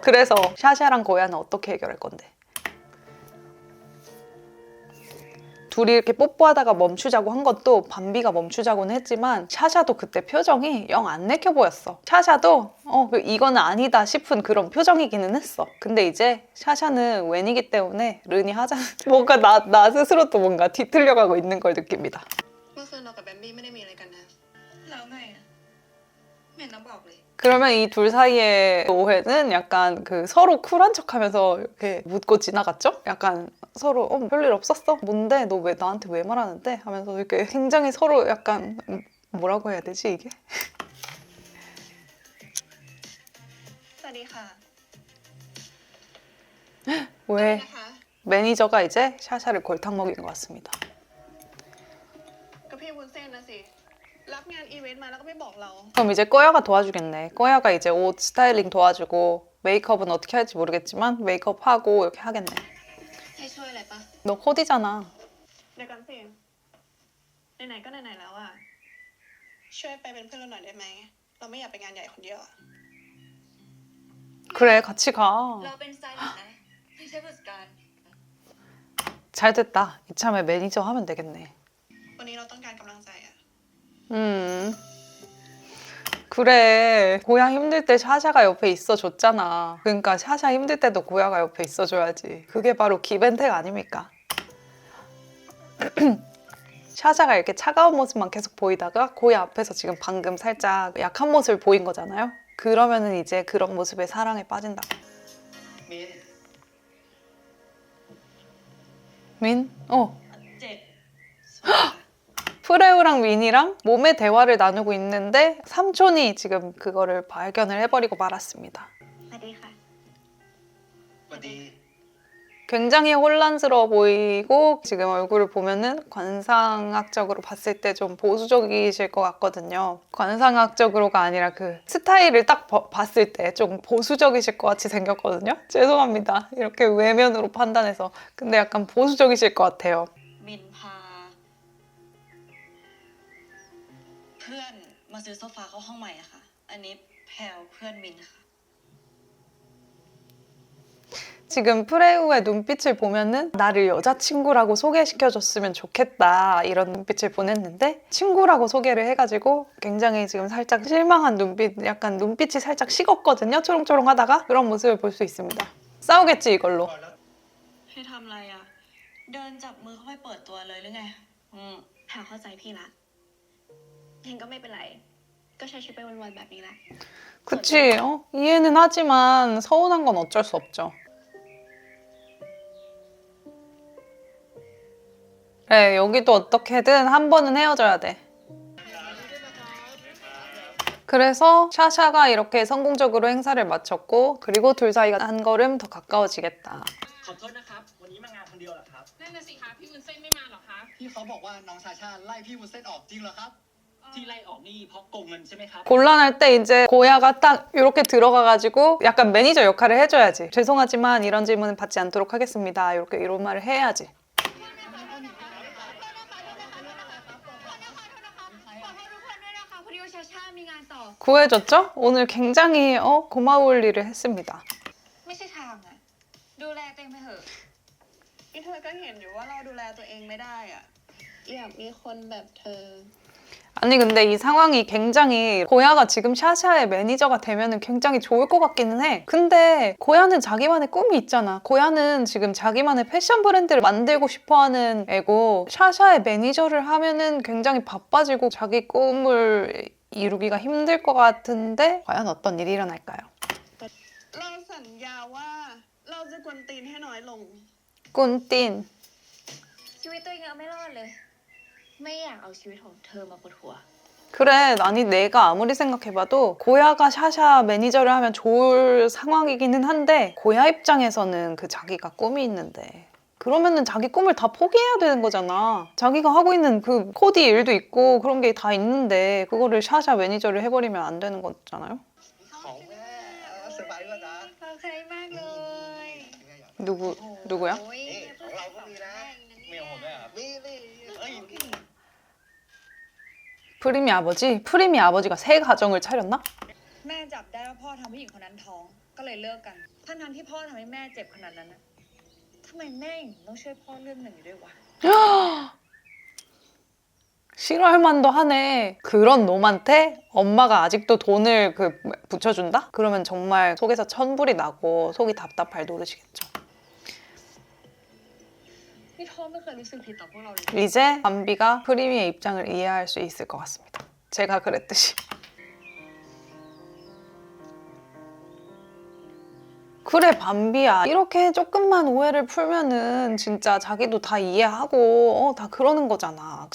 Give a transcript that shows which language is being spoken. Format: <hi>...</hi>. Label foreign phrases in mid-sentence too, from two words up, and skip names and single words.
<ko>그래서 샤샤랑 고야는 어떻게 해결할 건데? 둘이 이렇게 뽀뽀하다가 멈추자고 한 것도 밤비가 멈추자고는 했지만 샤샤도 그때 표정이 영 안 내켜 보였어. 샤샤도 이거는 아니다 싶은 그런 표정이기는 했어. 근데 이제 샤샤는 웬이기 때문에 른이 하자는 뭔가 나 스스로도 뭔가 뒤틀려가고 있는 걸 느낍니다.</ko> <th>เมื่อคืนเรากับแบมบี้ไม่ได้มีอะไรกันนะแล้วไงอะไม่เห็นต้องบอกเลย</th> <ko>그러면 이 둘 사이의 오해는 약간 그 서로 쿨한 척하면서 이렇게 묻고 지나갔죠? 약간 서로 별일 없었어? 뭔데? 너 왜 나한테 왜 말하는데? 하면서 이렇게 굉장히 서로 약간 뭐라고 해야 되지 이게?</ko> <th>สวัสดีค่ะ</th> <ko>왜</ko> <th>นะคะ</th> <ko>매니저가 이제 샤샤를 골탕 먹인 것 같습니다.</ko> <th>ก็พี่วุ้นเส้นนะสิรับงานอีเวนต์มาแล้วก็ไม่บอกเรา</th> <ko>그럼 이제 꼬야가 도와주겠네. 꼬야가 이제 옷 스타일링 도와주고 메이크업은 어떻게 할지 모르겠지만 메이크업하고 이렇게 하겠네.</ko> <th>ให้ช่วยอะไรปะ</th> <ko>너 코디잖아.</ko> <th>เดี๋ยวกันสิไหนๆก็ไหนๆแล้วอะช่วยไปเป็นเพื่อนเราหน่อยได้ไหมเราไม่อยากไปงานใหญ่คนเดียวอะ</th> <ko>그래 같이 가.</ko> <th>เราเป็นสไตลิสต์นะไม่ใช่ผู้จัดการ</th> <ko>잘 됐다. 이참에 매니저 하면 되겠네.</ko> <th>วันนี้เราต้องการกำลังใจอะ</th> <ko>그래. 고야 힘들 때 샤샤가 옆에 있어줬잖아. 그러니까 샤샤 힘들 때도 고야가 옆에 있어줘야지. 그게 바로 기벤텍 아닙니까? 샤샤가 이렇게 차가운 모습만 계속 보이다가 고야 앞에서 지금 방금 살짝 약한 모습을 보인 거잖아요. 그러면은 이제 그런 모습에 사랑에 빠진다고.</ko> <th>มิน</th> <ko>민?</ko> <th>เจ็บ</th> <ko>프레우랑 민이랑 몸의 대화를 나누고 있는데 삼촌이 지금 그거를 발견을 해버리고 말았습니다.</ko> <th>สวัสดีค่ะ สวัสดี</th> <ko>굉장히 혼란스러워 보이고 지금 얼굴을 보면은 관상학적으로 봤을 때 좀 보수적이실 것 같거든요. 관상학적으로가 아니라 그 스타일을 딱 봤을 때 좀 보수적이실 것 같이 생겼거든요. 죄송합니다. 이렇게 외면으로 판단해서. 근데 약간 보수적이실 것 같아요.</ko> <th>มินพาเพื่อนมาซื้อโซฟาเข้าห้องใหม่อะค่ะ อันนี้แพลวเพื่อนมินค่ะ</th> <ko>지금 프레우의 눈빛을 보면은 나를 여자친구라고 소개시켜줬으면 좋겠다 이런 눈빛을 보냈는데 친구라고 소개를 해가지고 굉장히 지금 살짝 실망한 눈빛, 약간 눈빛이 살짝 식었거든요. 초롱초롱 하다가 그런 모습을 볼 수 있습니다. 싸우겠지 이걸로.</ko> <th>ให้ทำอะไรอะเดินจับมือเข้าไปเปิดตัวเลยหรือไงแพลวเข้าใจพี่ละงั้นก็ไม่เป็นไรก็ใช้ชีวิตไปวันๆแบบนี้แหละ</th> <ko>그치? 이해는 하지만 서운한 건 어쩔 수 없죠. 그래, 여기도 어떻게든 한 번은 헤어져야 돼. 그래서 샤샤가 이렇게 성공적으로 행사를 마쳤고 그리고 둘 사이가 한 걸음 더 가까워지겠다.</ko> <th>ขอโทษนะครับ วันนี้มางานคนเดียวเหรอครับ นั่นน่ะสิคะพี่วุ้นเส้นไม่มาหรอคะ พี่เขาบอกว่าน้องชาชาไล่พี่วุ้นเส้นออกจริงเหรอครับ ที่ไล่ออกนี่เพราะโกงเงินใช่ไหมครับ</th> <ko>곤란할 때 이제 고야가 딱 이렇게 들어가가지고 약간 매니저 역할을 해줘야지. 죄송하지만 이런 질문은 받지 않도록 하겠습니다. 이렇게 이런 말을 해야지. 구해줬죠? 오늘 굉장히 고마울 일을 했습니다.</ko> <th>ไม่ใช่ทางอะดูแลตัวเองไปเถอะ ที่เธอก็เห็นอยู่ว่าเราดูแลตัวเองไม่ได้อะอยากมีคนแบบเธอ</th> <ko>아니 근데 이 상황이 굉장히 고야가 지금 샤샤의 매니저가 되면은 굉장히 좋을 것 같기는 해. 근데 고야는 자기만의 꿈이 있잖아. 고야는 지금 자기만의 패션 브랜드를 만들고 싶어하는 애고 샤샤의 매니저를 하면은 굉장히 바빠지고 자기 꿈을 이루기가 힘들 것 같은데 과연 어떤 일이 일어날까요?</ko> <th>เราสัญญาว่าเราจะกวนตีนให้น้อยลง 꾼틴 ชีวิตตัวเองเอาไม่รอดเลย ไม่อยากเอาชีวิตของเธอมาปวดหัว</th> <ko>그래, 아니 내가 아무리 생각해봐도 고야가 샤샤 매니저를 하면 좋을 상황이기는 한데 고야 입장에서는 그 자기가 꿈이 있는데 그러면은 자기 꿈을 다 포기해야 되는 거잖아. 자기가 하고 있는 그 코디 일도 있고 그런 게 다 있는데 그거를 샤샤 매니저를 해버리면 안 되는 거잖아요.</ko> <th>ของแม่สบายป่ะจ๊ะ พอใครมากเลย</th> <ko>누구야?</ko> <th>โอ้ย นี่ของเราก็มีนะมีของผมด้วยเหรอมีเอ้ย</th> <ko>프리미 아버지가 새 가정을 차렸나?</ko> <th>แม่จับได้ว่าพ่อทำผู้หญิงคนนั้นท้องก็เลยเลิกกันทั้งที่พ่อทำให้แม่เจ็บขนาดนั้นนะทำไมแม่ถึงต้องช่วยพ่อเรื่องหนึ่งอยู่ด้วยวะ</th> <ko>싫어할 만도 하네. 그런 놈한테 엄마가 아직도 돈을 붙여준다? 그러면 정말 속에서 천불이 나고 속이 답답할 노릇이겠죠.</ko> <th>นี่พ่อไม่เคยรู้สึกผิดต่อพวกเราเลย</th> <ko>이제 밤비가 프리미의 입장을 이해할 수 있을 것 같습니다. 제가 그랬듯이. 그래 밤비야 이렇게 조금만 오해를 풀면은 진짜 자기도 다 이해하고 다 그러는 거잖아.</ko>